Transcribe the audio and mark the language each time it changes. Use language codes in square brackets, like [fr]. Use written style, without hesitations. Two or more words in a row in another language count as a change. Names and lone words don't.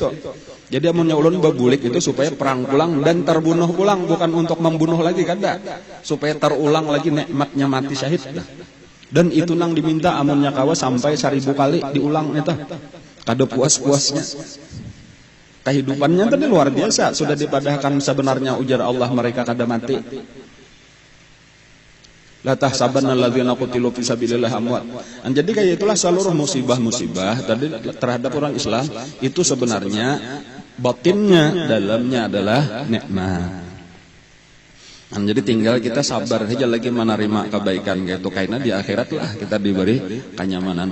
[bjn] Jadi amunnya ulun babulik itu supaya perang pulang dan terbunuh pulang, bukan untuk membunuh lagi kada. Supaya terulang lagi nikmatnya mati syahid. Dan itu nang diminta amunnya kawa sampai 1000 kali diulang itu. Kada puas-puasnya. Kehidupannya tadi luar biasa, sudah dipadahkan sebenarnya ujar Allah mereka kada mati. [ar] لا تحسبن الذين قتلوا في سبيل الله أمواتا. [bjn] Jadi kayak itulah seluruh musibah-musibah tadi terhadap orang Islam itu sebenarnya batinnya, dalamnya adalah nikmat. Jadi tinggal kita sabar saja lagi menerima kebaikan gitu, karena di akhirat lah kita diberi kenyamanan.